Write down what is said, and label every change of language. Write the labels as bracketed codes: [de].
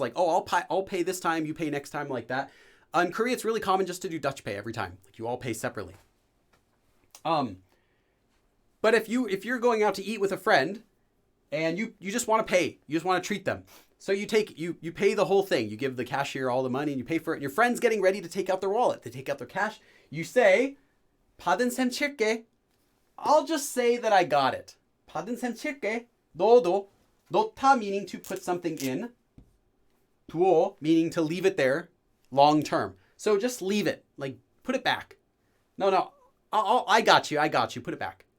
[en] Like, oh, I'll pay this time, you pay next time, like that. In Korea, it's really common just to do Dutch pay every time. Like, you all pay separately. But if you're going out to eat with a friend, and you just want to pay, you just want to treat them. So you pay the whole thing. You give the cashier all the money and you pay for it. And your friend's getting ready to take out their wallet. They take out their cash. You say, [ko] 받은 셈 칠게. [en] I'll just say that I got it. [ko] 받은 셈 칠게. 너도. [en] 넣다 meaning to put something in. 두어 meaning to leave it there long term. So just leave it. Like, put it back. No. I got you. Put it back.